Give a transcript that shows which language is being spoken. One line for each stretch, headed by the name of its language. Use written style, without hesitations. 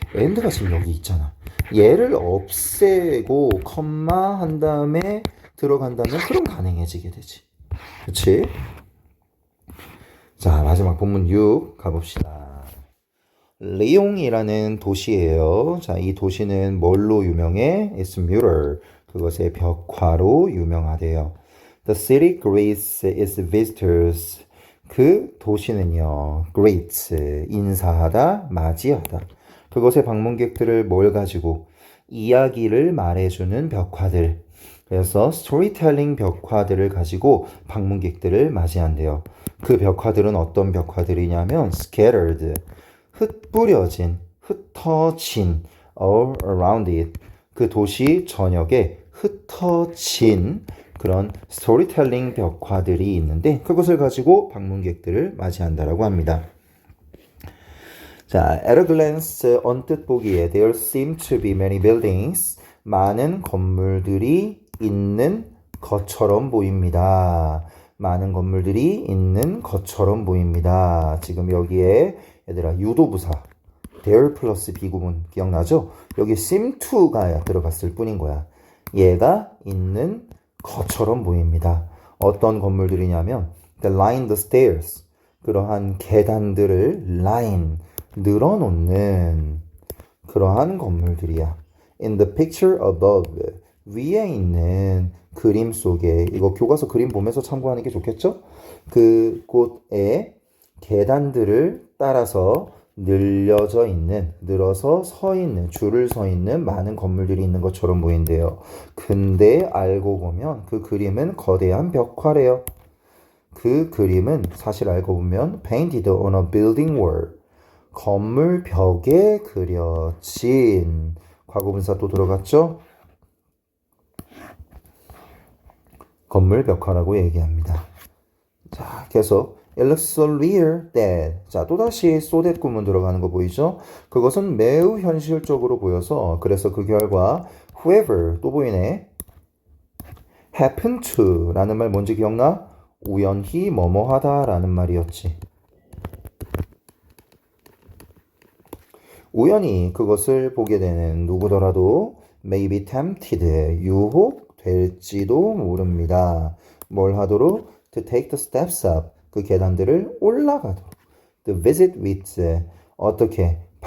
Korean: and가 지금 여기 있잖아. 얘를 없애고 컴마 한 다음에 들어간다면 그럼 가능해지게 되지. 그치? 자, 마지막 본문 6 가봅시다. 리옹이라는 도시예요. 자, 이 도시는 뭘로 유명해?
English: It's mural.
Korean: 그것의 벽화로 유명하대요.
English: The city greets its visitors.
Korean: 그 도시는요, greets, 인사하다, 맞이하다. 그것의 방문객들을 뭘 가지고? 이야기를 말해주는 벽화들. 그래서 스토리텔링 벽화들을 가지고 방문객들을 맞이한대요. 그 벽화들은 어떤 벽화들이냐면 scattered, 흩뿌려진, 흩어진,
English: all around it.
Korean: 그 도시 전역에 흩어진 그런 스토리텔링 벽화들이 있는데 그것을 가지고 방문객들을 맞이한다라고 합니다.
English: 자, at a glance,
Korean: 언뜻 보기에
English: there seem to be many buildings.
Korean: 많은 건물들이 있는 것처럼 보입니다. 많은 건물들이 있는 것처럼 보입니다. 지금 여기에 얘들아 유도부사 there 플러스 비구문 기억나죠? 여기 seem to가 들어갔을 뿐인 거야. 얘가 있는 것처럼 보입니다. 어떤 건물들이냐면
English: the line the stairs.
Korean: 그러한 계단들을 line 늘어놓는 그러한 건물들이야.
English: In the picture above.
Korean: 위에 있는 그림 속에 이거 교과서 그림 보면서 참고하는 게 좋겠죠? 그곳에 계단들을 따라서 늘려져 있는, 늘어서 서 있는, 줄을 서 있는 많은 건물들이 있는 것처럼 보인대요. 근데 알고 보면 그 그림은 거대한 벽화래요. 그 그림은 사실 알고 보면
English: painted on a building wall.
Korean: 건물 벽에 그려진. 과거분사 또 들어갔죠? 건물 벽화라고 얘기합니다. 자, 계속
English: It looks so real that.
Korean: 자, 또다시 so that 구문 들어가는 거 보이죠? 그것은 매우 현실적으로 보여서 그래서 그 결과 whoever 또 보이네. happen to 라는 말 뭔지 기억나? 우연히 뭐뭐하다 라는 말이었지. 우연히 그것을 보게 되는 누구더라도
English: may be tempted,
Korean: 유혹될지도 모릅니다. 뭘 하도록?
English: To take the steps up,
Korean: 그 계단들을 올라가도록.
English: To visit with,
Korean: 어떻게?